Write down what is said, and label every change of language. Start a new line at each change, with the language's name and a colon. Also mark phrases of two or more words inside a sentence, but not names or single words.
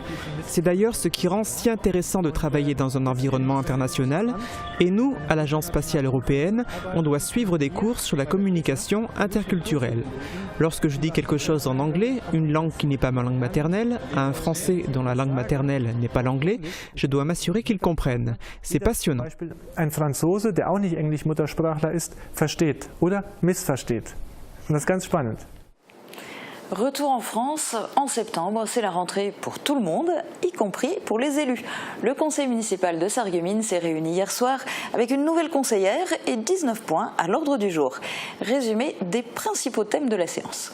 French: C'est d'ailleurs ce qui rend si intéressant de travailler dans un environnement international. Et nous, à l'Agence spatiale européenne, on doit suivre des cours sur la communication interculturelle. Lorsque je dis quelque chose en anglais, une langue qui n'est pas ma langue maternelle, à un Français dont la langue maternelle n'est pas l'anglais, je dois m'assurer qu'ils comprennent. C'est passionnant.
German: Ein Franzose, der auch nicht Englisch-Muttersprachler ist, versteht oder missversteht. Und das ist ganz spannend.
French: Retour en France, en septembre, c'est la rentrée pour tout le monde, y compris pour les élus. Le conseil municipal de Sarreguemines s'est réuni hier soir avec une nouvelle conseillère et 19 points à l'ordre du jour. Résumé des principaux thèmes de la séance.